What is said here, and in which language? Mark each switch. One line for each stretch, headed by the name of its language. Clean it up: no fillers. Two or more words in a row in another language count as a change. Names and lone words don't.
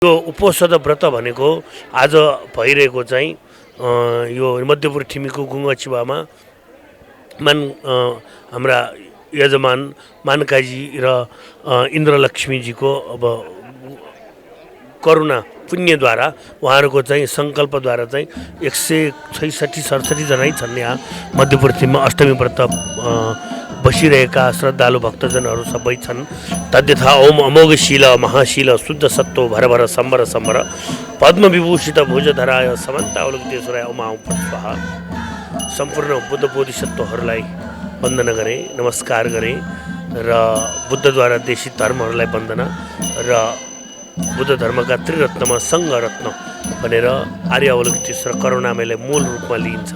Nepali: यो उपोषद व्रत भनेको आज भइरहेको चाहिँ यो मध्यपुर ठिमीको गुङ्गचिवामा हाम्रा यजमान मानकाजी र इन्द्रलक्ष्मीजीको अब करुणा पुण्यद्वारा उहाँहरूको चाहिँ सङ्कल्पद्वारा चाहिँ 166-67 जनै छन् यहाँ मध्यपुर ठिममा अष्टमी व्रत बसिरहेका श्रद्धालु भक्तजनहरू सबै छन्।
Sanskrit: तद्यथा ओम अमोघशील महाशील शुद्ध सत्व भर भर सम्बर सम्बर पद्मविभूषित भुजधराय समन्तावलोकितेश्वराय ओम आउँ स्वाहा।
Nepali: सम्पूर्ण बुद्ध बोधिसत्वहरूलाई वन्दना गरेँ, नमस्कार गरेँ र बुद्धद्वारा देशित धर्महरूलाई वन्दना र बुद्ध धर्मका त्रिरत्नमा सङ्घरत्न भनेर आर्य अवलोकितेश्वर करुणामयलाई मूल रूपमा लिइन्छ।